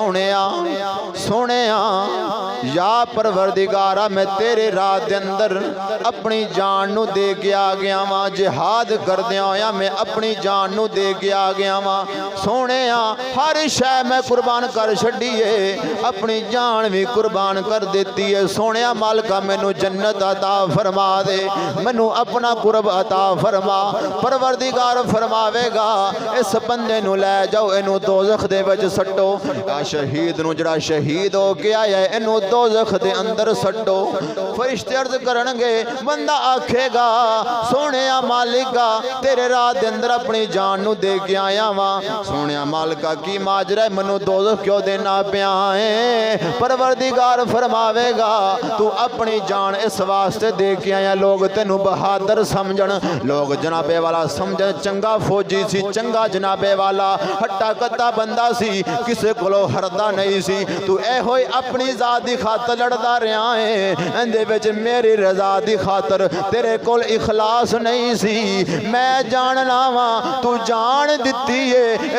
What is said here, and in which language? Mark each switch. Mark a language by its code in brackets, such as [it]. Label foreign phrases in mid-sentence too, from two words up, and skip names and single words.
[pa] سونیا یا پروردگارہ میں تیرے راہ دے اندر اپنی جان نو دے گیا گیا ماں، جہاد کر دیا یا میں اپنی جان نو دے گیا گیا ماں، سونیا ہر شے میں قربان کر چھڑیے، اپنی جان بھی قربان کر دیتی ہے، سونیا مالکہ مینو جنت عطا فرما دے، مینو اپنا قرب عطا فرما۔ پروردگار فرماوے گا اس بندے نو لے جاؤ، اینو دوزخ دے وچ سٹو، شہید نو جڑا شہید ہو گیا ہے اینو دوزخ دے اندر سٹو۔ فرشتے عرض کرنگے، بندہ آکھے گا سونیا مالکہ تیرے راہ دے اندر اپنی جان نو دے کے آیا ماں، سونیا مالکہ کی ماجرہ منو دوزخ کیوں دینا پیا ہے؟ پروردگار فرماوے گا تو اپنی جان اس واسطے دے کے آیا لوگ تینو بہادر سمجھن، لوگ جنابے والا سمجھن، چنگا فوجی سی، چنگا جنابے والا ہٹا کتا بندہ سی، کسے کلو ہردہ نہیں سی، تو اے ہوئی اپنی ذات دی خاطر لڑدا رہا ہے، اندے وچ میری رضا دی خاطر تیرے کول اخلاص نہیں سی، میں جاننا وا تو جان دیتی ہے